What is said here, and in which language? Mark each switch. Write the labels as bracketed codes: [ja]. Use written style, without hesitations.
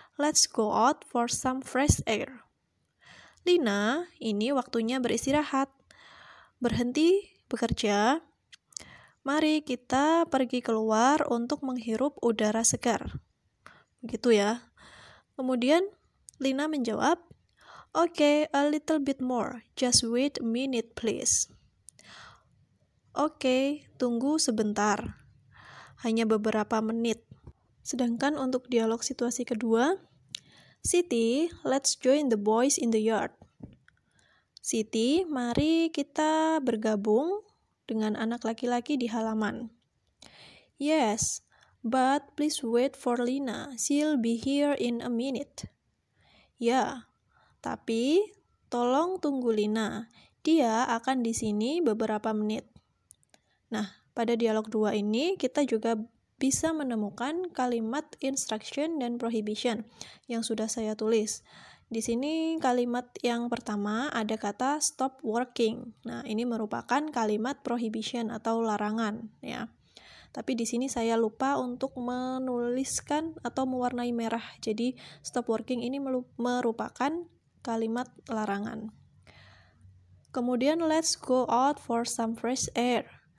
[en] Let's go out for some fresh air. [id] Lina, ini waktunya beristirahat. Berhenti bekerja. Mari kita pergi keluar untuk menghirup udara segar. Begitu ya. Kemudian Lina menjawab, [en] okay, a little bit more. Just wait a minute, please. [id] Oke, tunggu sebentar. Hanya beberapa menit. Sedangkan untuk dialog situasi kedua, [en] Siti, let's join the boys in the yard. [id] Siti, mari kita bergabung dengan anak laki-laki di halaman. [en] Yes, but please wait for Lina. She'll be here in a minute. [id] Ya, tapi tolong tunggu Lina. Dia akan di sini beberapa menit. Nah, pada dialog 2 ini kita juga bisa menemukan kalimat instruction dan prohibition yang sudah saya tulis. Di sini kalimat yang pertama ada kata [en] stop working. [id] Nah, ini merupakan kalimat prohibition atau larangan ya. Tapi di sini saya lupa untuk menuliskan atau mewarnai merah. Jadi [en] stop working [id] ini merupakan kalimat larangan. [en] Kemudian let's go out for some fresh air.